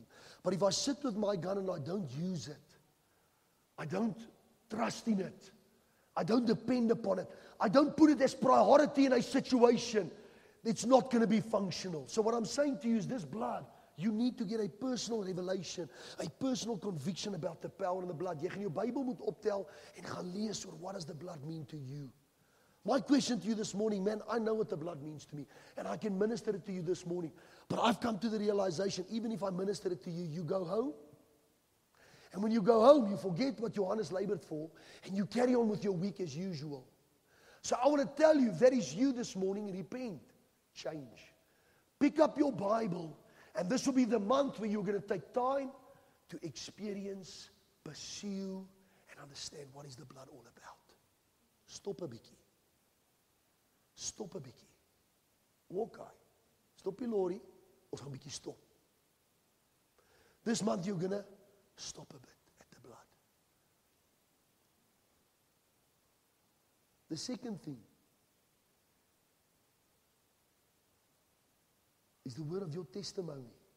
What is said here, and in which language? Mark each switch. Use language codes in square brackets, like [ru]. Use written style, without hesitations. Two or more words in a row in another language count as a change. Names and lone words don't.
[en] But if I sit with my gun and I don't use it, I don't trust in it, I don't depend upon it, I don't put it as priority in a situation, it's not going to be functional. So what I'm saying to you is this blood, you need to get a personal revelation, a personal conviction about the power in the blood. [af] Jy gaan jou Bybel moet optel en gaan lees oor [en] what does the blood mean to you. My question to you this morning, man, I know what the blood means to me, and I can minister it to you this morning. But I've come to the realization, even if I minister it to you, you go home. And when you go home, you forget what Johannes labored for, and you carry on with your week as usual. So I want to tell you, if that is you this morning, repent, change. Pick up your Bible, and this will be the month where you're going to take time to experience, pursue, and understand what is the blood all about. [af] Stop a bietjie. Stop a bietjie. Okay. Stop die lorry, ons gaan 'n bietjie stop. [en] This month you're going to stop a bit at the blood. The second thing is the word of your testimony.